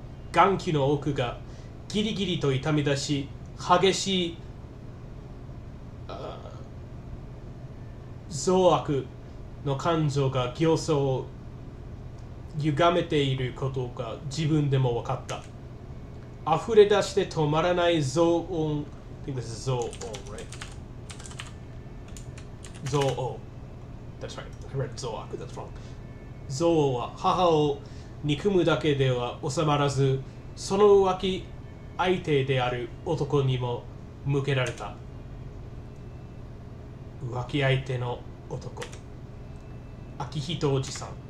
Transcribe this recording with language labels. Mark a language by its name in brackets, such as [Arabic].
[Japanese] 眼球の奥がギリギリと痛み出し、激しい憎悪の感情が形相を歪めていることが自分でも分かった。溢れ出して止まらない憎悪。 [English] I think this is 憎悪 right? 憎悪 That's right. I read [Japanese] 憎悪 [English] That's wrong. [Japanese] 憎悪は母を憎むだけでは収まらず、その浮気相手である男にも向けられた。浮気相手の男、秋人おじさん。